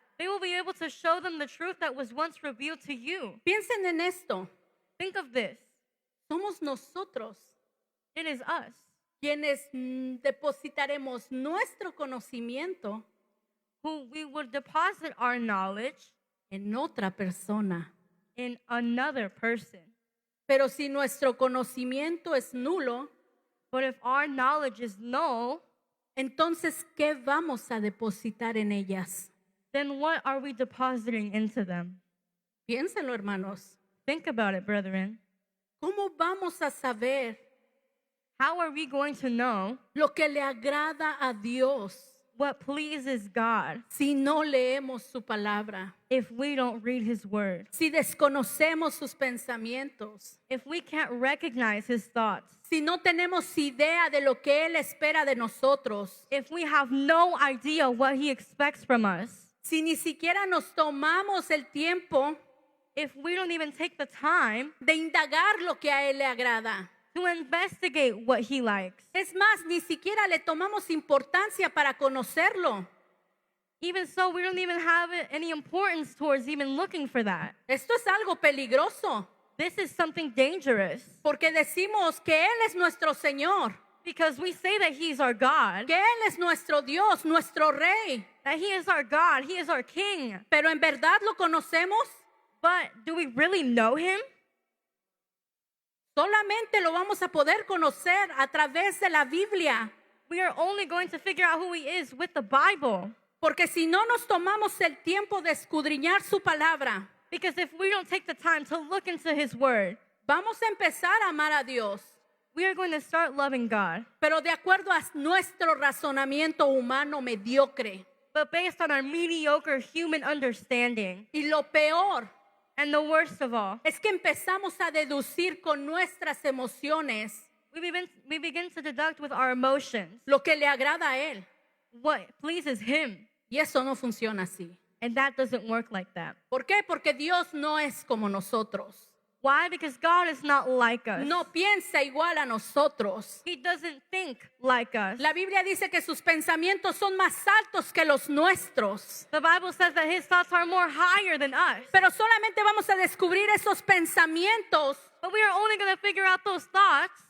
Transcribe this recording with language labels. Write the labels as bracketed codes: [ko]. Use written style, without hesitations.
[en] They will be able to show them the truth that was once revealed to you. [es] Piensen en esto. [en] Think of this. [es] Somos nosotros [en] It is us [es] quienes depositaremos nuestro conocimiento [en] who we would deposit our knowledge [es] en otra persona. [en] in another person. [es] Pero si nuestro conocimiento es nulo, [en] But if our knowledge is null, [es] entonces, ¿qué vamos a depositar en ellas? [en] then what are we depositing into them? [es] Piénsenlo, hermanos. [en] Think about it, brethren. [es] ¿Cómo vamos a saber [en] How are we going to know [es] lo que le agrada a Dios [en] what pleases God [es] si no leemos su palabra? [en] if we don't read His word? [es] Si desconocemos sus pensamientos, [en] If we can't recognize His thoughts? [es] si no tenemos idea de lo que Él espera de nosotros, [en] If we have no idea what He expects from us? [es] si ni siquiera nos tomamos el tiempo [en] If we don't even take the time [es] de indagar lo que a Él le agrada. [en] to investigate what He likes? [es] Es más, ni siquiera le tomamos importancia para conocerlo. [en] Even so, we don't even have any importance towards even looking for that. [es] Esto es algo peligroso, [en] This is something dangerous [es] porque decimos que Él es nuestro Señor, [en] because we say that He's our God, [es] que Él es nuestro Dios, nuestro Rey, [en] that He is our God, He is our King. [es] pero ¿en verdad lo conocemos? [en] But do we really know Him? [es] Solamente lo vamos a poder conocer a través de la Biblia, [en] We are only going to figure out who He is with the Bible. [es] porque si no nos tomamos el tiempo de escudriñar su palabra, [en] Because if we don't take the time to look into His Word, [es] vamos a empezar a amar a Dios, [en] we are going to start loving God. [es] pero de acuerdo a nuestro razonamiento humano mediocre. [en] But based on our mediocre human understanding. [es] Y lo peor [en] And the worst of all, [es] es que empezamos a deducir con nuestras emociones [en] we begin to deduct with our emotions [es] lo que le agrada a Él. [en] what pleases Him. [es] Y eso no funciona así. [en] And that doesn't work like that. [es] ¿Por qué? Porque Dios no es como nosotros. [en] Why? Because God is not like us. [es] No piensa igual a nosotros. [en] He doesn't think like us. [es] La Biblia dice que sus pensamientos son más altos que los nuestros. [en] The Bible says that His thoughts are more higher than us. [es] Pero solamente vamos a descubrir esos pensamientos [en] But we are only going to figure out those thoughts